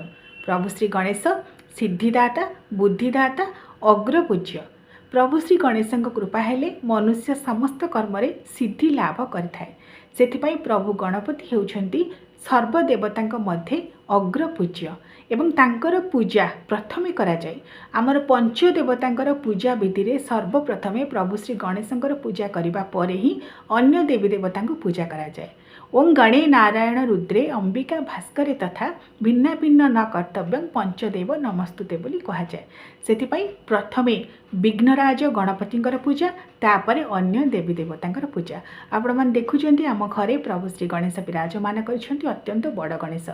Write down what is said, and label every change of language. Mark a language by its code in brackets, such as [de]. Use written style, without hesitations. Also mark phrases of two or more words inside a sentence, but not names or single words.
[or] ପ୍ରଭୁ ଶ୍ରୀ ଗଣେଶ ସିଦ୍ଧିଦାତା ବୁଦ୍ଧିଦାତା ଅଗ୍ରପୂଜ୍ୟ। ପ୍ରଭୁ ଶ୍ରୀ ଗଣେଶ କୃପା ହେଲେ ମନୁଷ୍ୟ ସମସ୍ତ କର୍ମ ସିଦ୍ଧି ଲାଭ କରିଥାଏ। ସେଥିପାଇଁ ପ୍ରଭୁ ଗଣପତି ହେଉଛନ୍ତି ସର୍ବଦେବତା ମଧ୍ୟ ଅଗ୍ରପୂଜ୍ୟ ଏବଂ ତାଙ୍କର ପୂଜା ପ୍ରଥମେ କରା ଯାଏ। ଆମର ପଞ୍ଚଦେବତାଙ୍କର ପୂଜା ବିଧି ରେ ସର୍ବପ୍ରଥମେ ପ୍ରଭୁ ଶ୍ରୀ ଗଣେଶଙ୍କର ପୂଜା କରିବା ପରେ ହିଁ ଅନ୍ୟ ଦେବୀ ଦେବତା ପୂଜା କରା ଯାଏ। [sa] ओं गणे नारायण रुद्रे अंबिका भास्करे तथा भिन्ना भिन्न न कर्तव्य पंचदेव नमस्तुते [or] ବୋଲି କହା ଯାଏ। ସେଥିପାଇଁ ପ୍ରଥମେ ବିଘ୍ନରାଜ ଗଣପତିଙ୍କର ପୂଜା ତାପରେ ଅନ୍ୟ ଦେବୀ ଦେବତାଙ୍କର ପୂଜା। ଆପଣ ମାନ ଦେଖୁଛନ୍ତି ଆମ ଘରେ ପ୍ରଭୁ ଶ୍ରୀ ଗଣେଶ ବିରାଜମାନ କରିଛନ୍ତି ଅତ୍ୟନ୍ତ ବଡ଼ ଗଣେଶ।